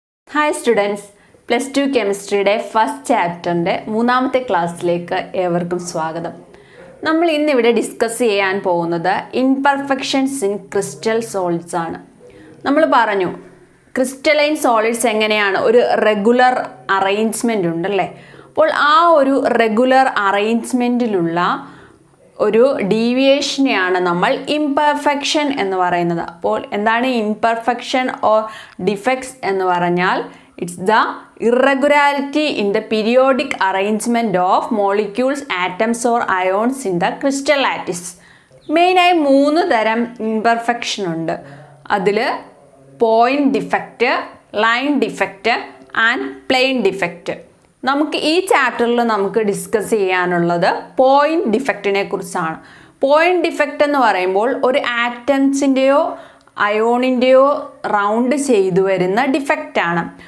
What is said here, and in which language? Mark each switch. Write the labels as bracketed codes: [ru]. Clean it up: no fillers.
[ml] Hi students, plus 2 chemistry first chapter മൂന്നാമത്തെ ക്ലാസ്സിലേക്ക് ഏവർക്കും സ്വാഗതം. നമ്മൾ ഇന്ന് ഇവിടെ ഡിസ്കസ് ചെയ്യാൻ പോകുന്നത് imperfections in crystal solids ആണ്. നമ്മൾ പറഞ്ഞു crystalline solids എങ്ങനെയാണ് ഒരു റെഗുലർ അറേഞ്ച്മെന്റ് ഉണ്ടല്ലേ. അപ്പോൾ ആ ഒരു റെഗുലർ അറേഞ്ച്മെന്റിലുള്ള ഒരു ഡീവിയേഷനെയാണ് നമ്മൾ imperfection എന്ന് പറയുന്നത്. അപ്പോൾ എന്താണ് imperfection or defects എന്ന് പറഞ്ഞാൽ [en] It's the irregularity in the periodic arrangement of molecules, atoms or ions in the crystal lattice. [ml] മെയിനായി 3 തരം imperfection ഉണ്ട്. അതിൽ point defect, line defect and plain defect. നമുക്ക് ഈ ചാപ്റ്ററിൽ നമുക്ക് ഡിസ്കസ് ചെയ്യാനുള്ളത് പോയിന്റ് ഡിഫക്റ്റിനെ കുറിച്ചാണ്. പോയിന്റ് ഡിഫക്റ്റ് എന്ന് പറയുമ്പോൾ ഒരു ആറ്റംസിൻ്റെയോ അയോണിൻ്റെയോ റൗണ്ട് ചെയ്തു വരുന്ന ഡിഫക്റ്റാണ്.